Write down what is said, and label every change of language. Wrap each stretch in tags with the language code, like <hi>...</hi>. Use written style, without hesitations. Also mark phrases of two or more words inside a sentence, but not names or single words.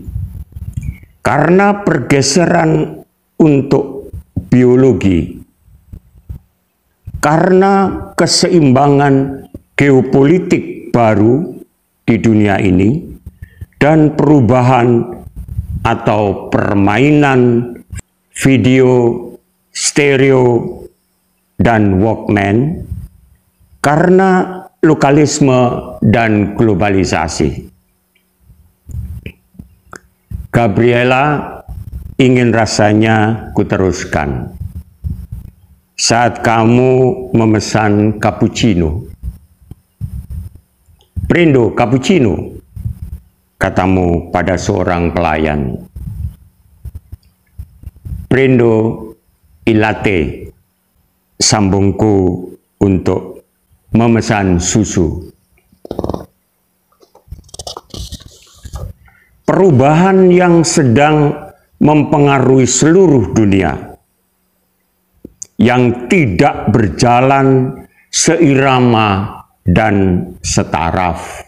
<id>Karena pergeseran untuk biologi, karena keseimbangan geopolitik baru di dunia ini, dan perubahan atau permainan video, stereo, dan Walkman, karena lokalisme dan globalisasi. Gabriela ingin rasanya kuteruskan. Saat kamu memesan cappuccino,</id> <it>"Prendo cappuccino,"</it> <id>katamu pada seorang pelayan.</id> <it>"Prendo il latte,"</it> <id>sambungku untuk memesan susu. Perubahan yang sedang mempengaruhi seluruh dunia, yang tidak berjalan seirama dan setaraf.</id>